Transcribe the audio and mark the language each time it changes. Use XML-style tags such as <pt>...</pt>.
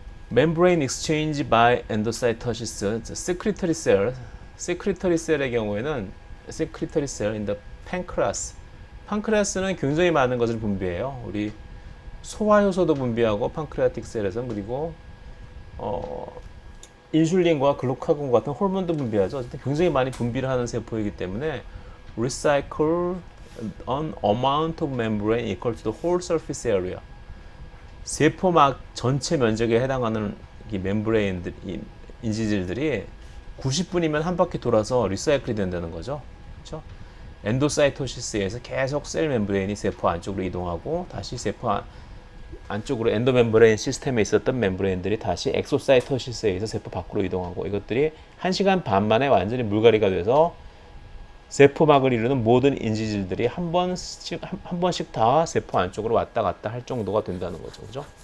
<en>Membrane exchange by endocytosis, secretory cell, secretory cell</en> <ko>의 경우에는</ko> <en>secretory cell in the pancreas.</en> <ko>판크레아스는 굉장히 많은 것을 분비해요. 우리 소화효소도 분비하고 판크레아틱 셀에서는, 그리고 인슐린과 글루카곤 같은 호르몬도 분비하죠. 굉장히 많이 분비를 하는 세포이기 때문에</ko> <en>recycle an amount of membrane equal to the whole surface area.</en> <ko>세포막 전체 면적에 해당하는 이 멤브레인들, 이 인지질들이 90분이면 한 바퀴 돌아서 리사이클이 된다는 거죠. 그렇죠? 엔도사이토시스에서 계속 셀 멤브레인이 세포 안쪽으로 이동하고, 다시 세포 안쪽으로 엔도 멤브레인 시스템에 있었던 멤브레인들이 다시 엑소사이토시스에 의해서 세포 밖으로 이동하고, 이것들이 1시간 반 만에 완전히 물갈이가 돼서 세포막을 이루는 모든 인지질들이 한 번씩 다 세포 안쪽으로 왔다 갔다 할 정도가 된다는 거죠. 그죠?</ko>